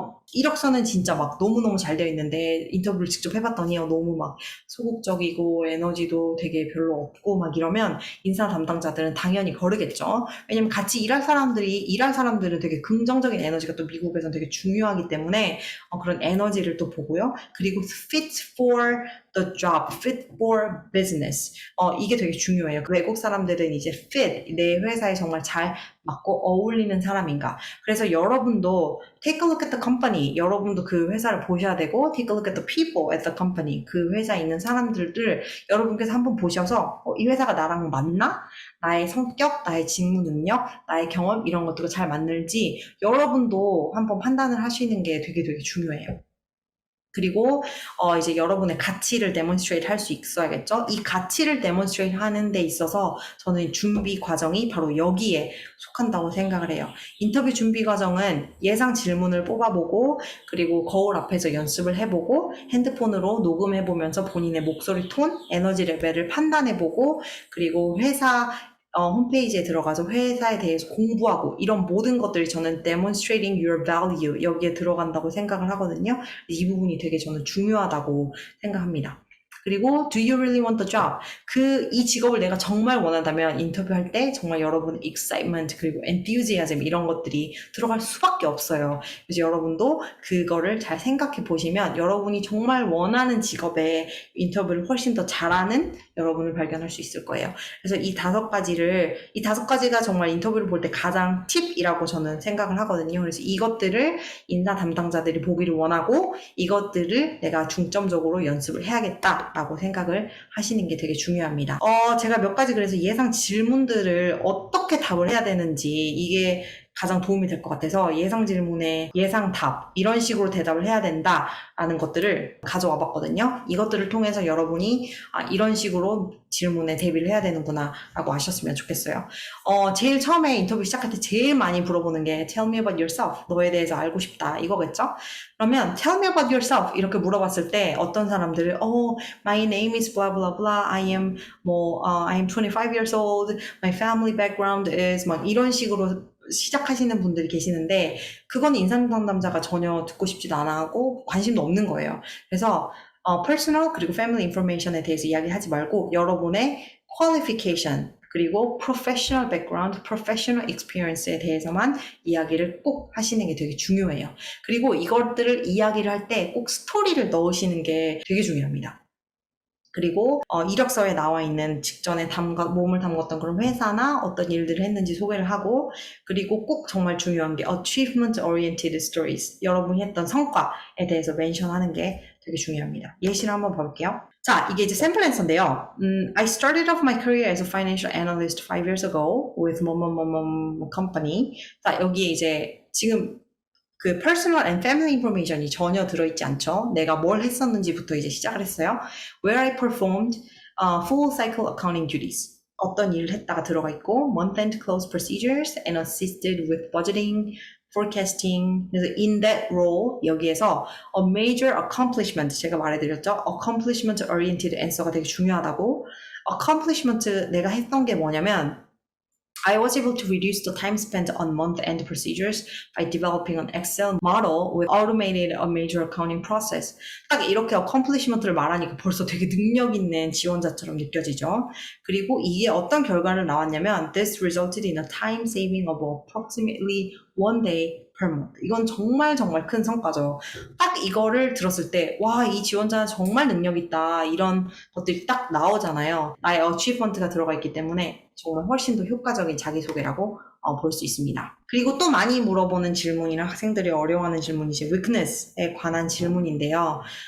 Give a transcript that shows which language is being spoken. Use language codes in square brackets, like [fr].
[ko] 이력서는 진짜 막 너무너무 잘 되어 있는데 인터뷰를 직접 해봤더니 너무 막 소극적이고 에너지도 되게 별로 없고 막 이러면 인사 담당자들은 당연히 거르겠죠. 왜냐면 같이 일할 사람들은 되게 긍정적인 에너지가 또 미국에서는 되게 중요하기 때문에 그런 에너지를 또 보고요. 그리고 [en] fit for the job, fit for business. [ko] 이게 되게 중요해요. 그 외국 사람들은 이제 fit, 내 회사에 정말 잘 맞고 어울리는 사람인가. 그래서 여러분도 [en] take a look at the company. [ko] 여러분도 그 회사를 보셔야 되고 [en] take a look at the people at the company. [ko] 그 회사에 있는 사람들을 여러분께서 한번 보셔서 이 회사가 나랑 맞나? 나의 성격, 나의 직무 능력, 나의 경험 이런 것들과 잘 맞는지 여러분도 한번 판단을 하시는 게 되게 중요해요. 그리고 이제 여러분의 가치를 데몬스트레이트 할 수 있어야겠죠. 이 가치를 데몬스트레이트 하는 데 있어서 저는 준비 과정이 바로 여기에 속한다고 생각을 해요. 인터뷰 준비 과정은 예상 질문을 뽑아보고 그리고 거울 앞에서 연습을 해보고 핸드폰으로 녹음해보면서 본인의 목소리 톤, 에너지 레벨을 판단해보고 그리고 회사 홈페이지에 들어가서 회사에 대해서 공부하고 이런 모든 것들이 저는 [en] demonstrating your value [ko] 여기에 들어간다고 생각을 하거든요. 이 부분이 되게 저는 중요하다고 생각합니다. 그리고 [en] do you really want the job? [ko] 이 직업을 내가 정말 원한다면 인터뷰할 때 정말 여러분의 excitement 그리고 enthusiasm 이런 것들이 들어갈 수밖에 없어요. 그래서 여러분도 그거를 잘 생각해 보시면 여러분이 정말 원하는 직업에 인터뷰를 훨씬 더 잘하는 여러분을 발견할 수 있을 거예요. 그래서 이 5가지가 정말 인터뷰를 볼 때 가장 팁이라고 저는 생각을 하거든요. 그래서 이것들을 인사 담당자들이 보기를 원하고 이것들을 내가 중점적으로 연습을 해야겠다라고 생각을 하시는 게 되게 중요합니다. 제가 몇 가지 그래서 예상 질문들을 어떻게 답을 해야 되는지 이게 가장 도움이 될 것 같아서 예상 질문에 예상 답 이런 식으로 대답을 해야 된다라는 것들을 가져와 봤거든요. 이것들을 통해서 여러분이 이런 식으로 질문에 대비를 해야 되는구나 라고 아셨으면 좋겠어요. 제일 처음에 인터뷰 시작할 때 제일 많이 물어보는 게 [en] Tell me about yourself. [ko] 너에 대해서 알고 싶다 이거겠죠? 그러면 [en] Tell me about yourself [ko] 이렇게 물어봤을 때 어떤 사람들은 [en] My name is blah blah blah. I am 25 years old. My family background is [ko] 막 이런 식으로 시작하시는 분들이 계시는데 그건 인상 상담자가 전혀 듣고 싶지도 않아 하고 관심도 없는 거예요. 그래서 personal 그리고 family information에 대해서 이야기하지 말고 여러분의 qualification 그리고 professional background, professional experience에 대해서만 이야기를 꼭 하시는 게 되게 중요해요. 그리고 이것들을 이야기를 할 때 꼭 스토리를 넣으시는 게 되게 중요합니다. 그리고 이력서에 나와 있는 직전에 몸을 담궜던 그런 회사나 어떤 일들을 했는지 소개를 하고 그리고 꼭 정말 중요한 게 [en] achievement oriented stories [ko] 여러분이 했던 성과에 대해서 멘션하는 게 되게 중요합니다. 예시를 한번 볼게요. 자, 이게 이제 샘플 앤서인데요. [en] I started off my career as a financial analyst 5 years ago with 뭐뭐뭐뭐 company. [ko] 자, 여기에 이제 지금 그 [en] personal and family information [ko] 이 전혀 들어있지 않죠. 내가 뭘 했었는지부터 이제 시작을 했어요. [en] Where I performed full cycle accounting duties. [ko] 어떤 일을 했다가 들어가 있고 [en] month-end close procedures and assisted with budgeting, forecasting. 그래서 in that role [ko] 여기에서 [en] a major accomplishment [ko] 제가 말해드렸죠. accomplishment oriented answer가 되게 중요하다고. [en] accomplishment [ko] 내가 했던 게 뭐냐면 [en] I was able to reduce the time spent on month-end procedures by developing an Excel model with automated a major accounting process. [ko] 딱 이렇게 accomplishment를 말하니까 벌써 되게 능력 있는 지원자처럼 느껴지죠. 그리고 이게 어떤 결과를 나왔냐면 [en] This resulted in a time saving of approximately 1 day per month. [ko] 이건 정말 큰 성과죠. 딱 이거를 들었을 때 와, 이 지원자는 정말 능력 있다. 이런 것들이 딱 나오잖아요. 나의 achievement가 들어가 있기 때문에 정말 훨씬 더 효과적인 자기소개라고 볼 수 있습니다. 그리고 또 많이 물어보는 질문이나 학생들이 어려워하는 질문이 이제 weakness에 관한 질문인데요.